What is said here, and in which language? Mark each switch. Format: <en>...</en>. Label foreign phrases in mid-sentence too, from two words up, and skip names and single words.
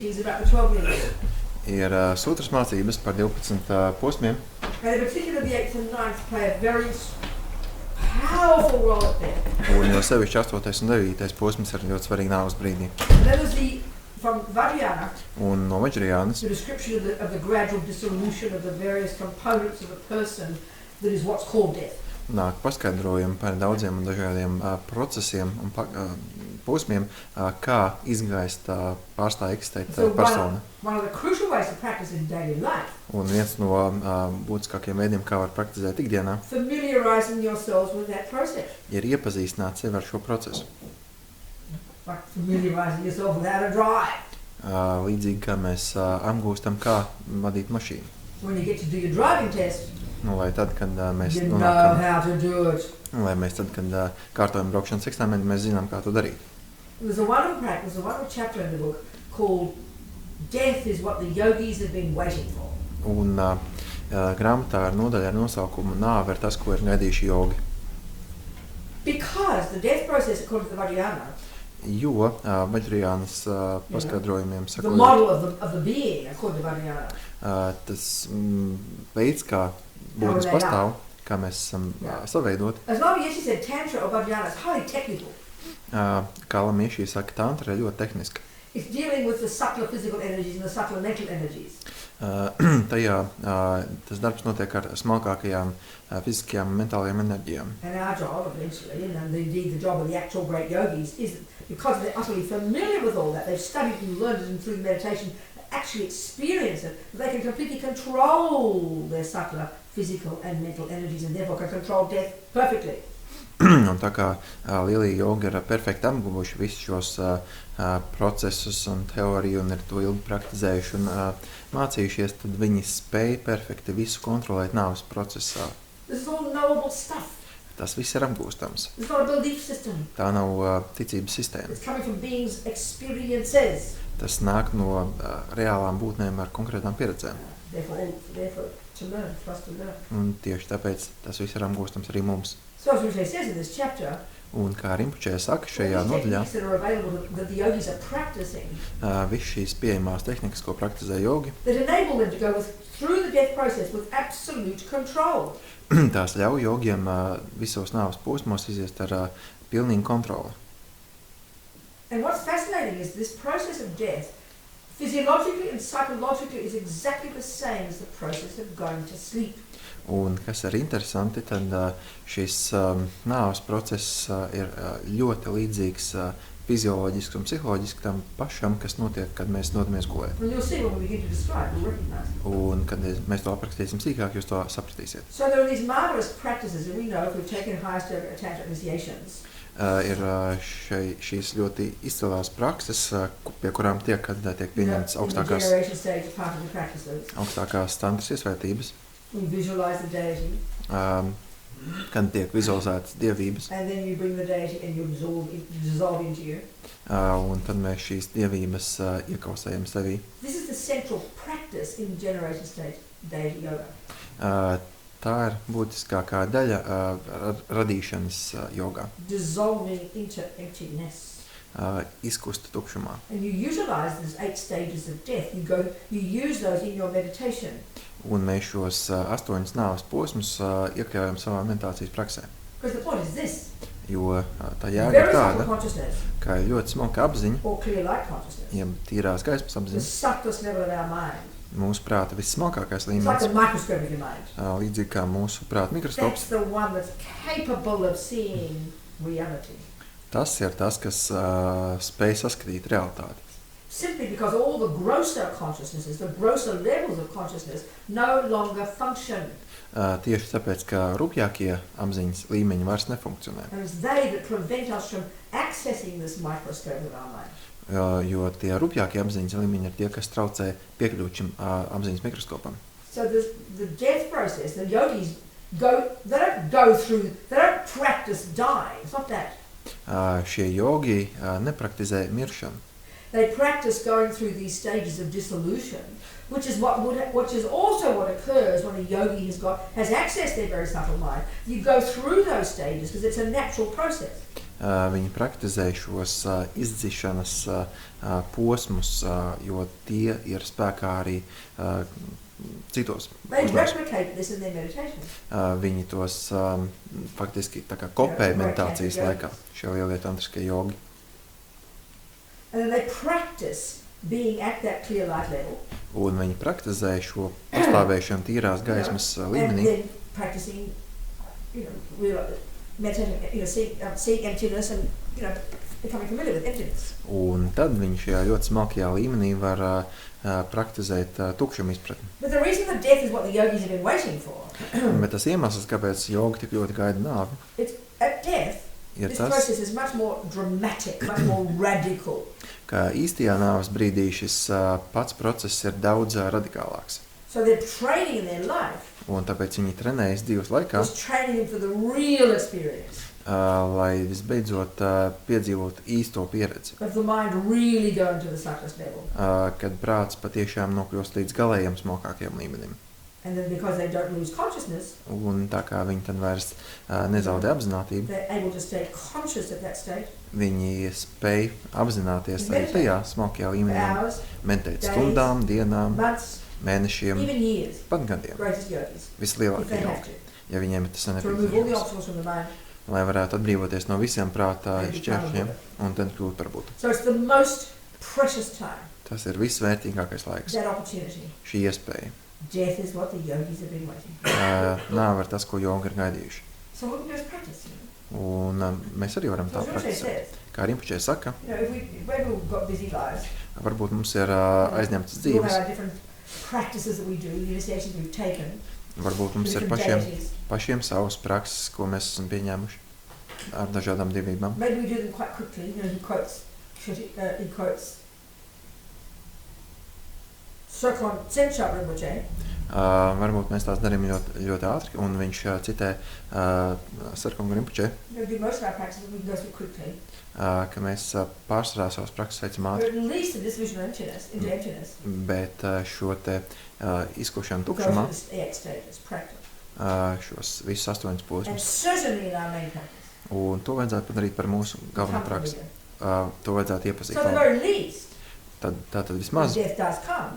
<en>About the 12 minutes.</en> <lv>Ir sutras mācības par 12 posmiem.</lv> <en>And in particular the 8th and 9th play a very powerful role at there.</en> <lv>Un jo sevišķi 8. un 9. posms ir ļoti svarīgi nāves brīdī.</lv> <en>And that was from Vajrayana,</en> <lv>Un no Vajrayanas</lv> <en>the description of the gradual dissolution of the various components of a person that is what's called death.</en> <lv>nāk paskaidrojumi par daudziem un dažādiem procesiem un posmiem, kā izgaist pārstāja eksistēt persona.</lv> <en>One of the crucial ways to practice in daily life.</en> <lv>Un viens no būtiskākajiem veidiem, kā var praktizēt ikdienā,</lv> <en>Familiarizing yourselves with that process.</en> <lv>ir iepazīstināt sevi ar šo procesu.</lv> <en>Like familiarizing yourself with how to drive.</en> <lv>Līdzīgi kā mēs apgūstam, kā vadīt mašīnu.</lv> <en>So when you get to do your driving test,</en> <lv>Lai tad, kad mēs</lv> <en>you know how to do it.</en> <lv>Kad kārtojam braukšanas eksāmeni, mēs zinām, kā to darīt.</lv> <en>There's a wonderful chapter in the book called Death is what the yogis have been waiting for.</en> <lv>Un grāmatā ar nodaļu ar nosaukumu Nāve ir tas, ko ir gaidījuši jogi.</lv> <en>Because the death process, according to the Vajrayana,</en> <lv>Jo Vajrayanas paskaidrojumiem</lv> <en>the model of the being, according to Vajrayana,</en> <lv>tas veids, kā būtnes pastāv, kā mēs esam saveidoti.</lv> <en>as Lama Yeshe said, Tantra or Vajrayana is highly technical.</en> <lv>Kā Lama Yeshe saka, tantra ir ļoti tehniska.</lv> <en>It's dealing with the subtler physical energies and the subtler mental energies.</en> <lv>Tajā tas darbs notiek ar smalkākajām fiziskajām un mentālajām enerģijām.</lv> <en>And our job eventually, and indeed the job of the actual great yogis, is because they're utterly familiar with all that, they've studied and learned it and through meditation, actually experience it, they can completely control their subtler physical and mental energies and therefore can control death perfectly.</en> <lv>Un tā kā lielie jogi ir perfekti apguvuši visus šos procesus un teoriju un ir to ilgi praktizējuši un mācījušies, tad viņi spēj perfekti visu kontrolēt nāves procesā.</lv> <en>This is all knowable stuff.</en> <lv>Tas viss ir apgūstams.</lv> <en>It's not a belief system.</en> <lv>Tā nav ticības sistēma.</lv> <en>It's coming from beings' experiences.</en> <lv>Tas nāk no reālām būtnēm ar konkrētām pieredzēm.</lv> <en>Therefore to learn, for us to learn.</en> <lv>Un tieši tāpēc tas viss ir apgūstams arī mums.</lv> <en>So as Rinpoche says in this chapter,</en> <lv>Un kā Rinpoche saka šajā</lv> <en>all these</en> <lv>nodaļā,</lv> <en>techniques that are available that the yogis are practicing,</en> <lv>viss šīs pieejamās tehnikas, ko praktizē jogi,</lv> <en>that enable them to go through the death process with absolute control.</en> <lv>tās ļauj jogiem visos nāves posmos iziest ar pilnīgu kontroli.</lv> <en>And what's fascinating is this process of death, physiologically and psychologically, is exactly the same as the process of going to sleep.</en> <lv>Un kas ir interesanti, tad šis nāves process ir ļoti līdzīgs fizioloģiski un psiholoģiski tam pašam, kas notiek, kad mēs dodamies gulēt.</lv> <en>And you'll see when we begin to describe, you'll recognize it.</en> <lv>Un kad mēs to aprakstīsim sīkāk, jūs to sapratīsiet.</lv> <en>So there are these marvelous practices, and we know if we've taken highest tantra initiations,</en> <lv>Ir šīs ļoti izcilās prakses, pie kurām tiek pieņemtas</lv> <en>in the generation stage part of the practices.</en> <lv>augstākās tantras iesvētības,</lv> <en>We visualize the deity,</en> <lv>kad tiek vizualizētas dievības,</lv> <en>and then you bring the deity and you dissolve into you.</en> <lv>un tad mēs šīs dievības iekausējam sevī.</lv> <en>This is the central practice in generation stage deity yoga.</en> <lv>Tā ir būtiskākā daļa radīšanas jogā.</lv> <en>Dissolving into emptiness.</en> <lv>Izkust tukšumā.</lv> <en>And you utilize these 8 stages of death. You use those in your meditation.</en> <lv>Un mēs šos 8 nāves posmus iekļaujam savā meditācijas praksē.</lv> <en>Because the point is this.</en> <lv>Jo tā jēga</lv> <en>Very</en> <lv>ir</lv> <en>subtle</en> <lv>tāda,</lv> <en>consciousness,</en> <lv>ka ir ļoti smalka apziņa,</lv> <en>or clear light consciousness.</en> <lv>ja tīrās gaismas</lv> <en>The</en> <lv>apziņa,</lv> <en>subtlest level of our mind.</en> <lv>mūsu prāta vissmalkākais</lv> <en>It's like</en> <lv>līmenis,</lv> <en>the microscope of your mind.</en> <lv>līdzīgi kā mūsu prāta mikroskops.</lv> <en>That's the one that's capable of seeing reality.</en> <lv>Tas ir tas, kas spēj saskatīt realitāti.</lv> <en>Simply because all the grosser consciousnesses, the grosser levels of consciousness, no longer function.</en> <lv>Tieši tāpēc, ka rupjākie apziņas līmeņi vairs nefunkcionē.</lv> <en>And it's they that prevent us from accessing this microscope of our mind.</en> <lv>Jo tie rupjākie apziņas līmeņi ir tie, kas traucē piekļūt šim apziņas mikroskopam.</lv> <en>So the death process, the yogis they don't practice dying. It's not that.</en> <lv>Šie jogi nepraktizē miršanu.</lv> <en>They practice going through these stages of dissolution, which is also what occurs when a yogi has accessed their very subtle mind. You go through those stages because it's a natural process.</en> <lv>Viņi praktizē šos izdzišanas posmus, jo tie ir spēkā arī citos</lv> <en>They</en> <lv>uzņēmumos.</lv> <en>replicate this in their meditation.</en> <lv>Viņi tos faktiski tā kā kopē meditācijas laikā, šie lielie tantriskie jogi.</lv> <en>And then they practice being at that clear light level.</en> <lv>Un viņi praktizē šo pastāvēšanu tīrās gaismas</lv> <en>And</en> <lv>līmenī.</lv> <en>then practicing, real meditation, seeing emptiness and, becoming familiar with emptiness.</en> <lv>Un tad viņi šajā ļoti smalkajā līmenī var praktizēt tukšumu izpratni.</lv> <en>But the reason that death is what the yogis have been waiting for,</en> <lv>Bet tas iemesls, kāpēc jogi tik ļoti gaida nāvi,</lv> <en>it's at death,</en> <lv>ir</lv> <en>this</en> <lv>tas,</lv> <en>process is much more dramatic, much more radical.</en> <lv>ka īstajā nāves brīdī šis pats process ir daudz radikālāks.</lv> <en>So their training in their life</en> <lv>Un tāpēc viņi trenējas dzīves laikā,</lv> <en>is training them for the real experience</en> <lv>lai visbeidzot piedzīvotu īsto pieredzi,</lv> <en>of the mind really going to the subtlest level.</en> <lv>kad prāts patiešām nokļūst līdz galējiem smokākajam līmenim.</lv> <en>And then because they don't lose consciousness,</en> <lv>Un tā kā viņi tad vairs nezaudē apzinātību,</lv> <en>they're able to stay conscious at that state</en> <lv>viņi spēj apzināties arī tajā smalkajā</lv> <en>for</en> <lv>līmenī,</lv> <en>hours,</en> <lv>mentēt stundām, dienām,</lv> <en>months,</en> <lv>mēnešiem,</lv> <en>even years.</en> <lv>pat gadiem.</lv> <en>Greatest yogis, if</en> <lv>Vislielākie</lv> <en>they have</en> <lv>jogi,</lv> <en>to,</en> <lv>ja viņiem ir tas</lv> <en>to remove all the</en> <lv>nepieciešams,</lv> <en>obstacles from the mind.</en> <lv>lai varētu atbrīvoties no visiem prātā</lv> <en>And</en> <lv>šķēršļiem</lv> <en>become</en> <lv>un tad kļūt par būtu.</lv> <en>So it's the most precious time,</en> <lv>Tas ir visvērtīgākais laiks,</lv> <en>that opportunity.</en> <lv>šī iespēja.</lv> <en>Death is what the yogis have been waiting.</en> <lv>Nāve ir tas, ko jogi ir gaidījuši.</lv> <en>So what we do is practice.</en> <lv>Un mēs arī varam</lv> <en>So</en> <lv>tā</lv> <en>as Rinpoche</en> <lv>praktizēt.</lv> <en>says,</en> <lv>Kā Rinpoche saka,</lv> <en>if we've got busy lives,</en> <lv>varbūt mums ir aizņemtas</lv> <en>we all have</en> <lv>dzīves,</lv> <en>our different practices that we do, the initiations we've taken,</en> <lv>varbūt mums ir pašiem savas prakses, ko mēs esam pieņēmuši ar dažādām divībām.</lv> <en>Maybe we do them quite quickly. He quotes Sokon Senchop Rinpoche.</en> <lv>Varbūt mēs tās darām ļoti, ļoti ātri, un viņš citē Sarkonga Rinpoche,</lv> <en>We do most of our practices, we can go through quickly.</en> <lv>ka mēs pārsvarā savas prakses veicam</lv> <en>But</en> <lv>ātri,</lv> <en>at least in this vision of emptiness, into emptiness,</en> <lv>bet šo te izkušanu</lv> <en>go</en> <lv>tukšumā,</lv> <en>through the 8 stages, practice.</en> <lv>šos visus 8</lv> <en>And</en> <lv>posmus,</lv> <en>certainly in our main practice.</en> <lv>un to vajadzētu padarīt par mūsu galveno</lv> <en>become</en> <lv>praksi.</lv> <en>familiar.</en> <lv>To vajadzētu iepazīt.</lv> <en>So at the very least,</en> <lv>Tātad</lv> <en>when</en> <lv>vismaz,</lv> <en>death does come,</en>